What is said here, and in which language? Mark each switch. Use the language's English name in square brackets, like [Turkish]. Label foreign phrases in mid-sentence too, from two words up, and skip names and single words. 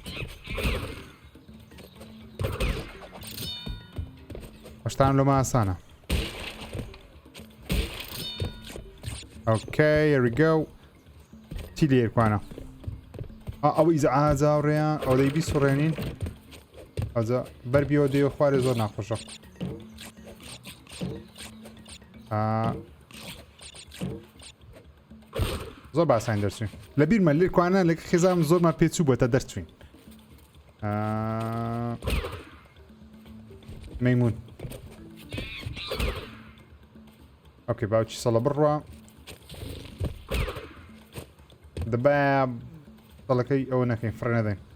[Central Kurdish] شتان لەمە ئاسانە اوكي [English] here we go [Central Kurdish] چی لێرکوانە ئەو ئیزعاجا ڕێیان ئەو دەیبی سوڕێنین ئەوجا بەربیەوە دێوە خوارێ زۆر ناخۆشە زۆر باسان دەرچوین لە بیرمە لێرکوانە لە خێزانم زۆرمان پێچوو بووە تا دەرچوین مەیمون اوكي باوچی سەڵە بڕوە دەبا سەڵەکەی ئەوە نەکەین فڕێ نەدەین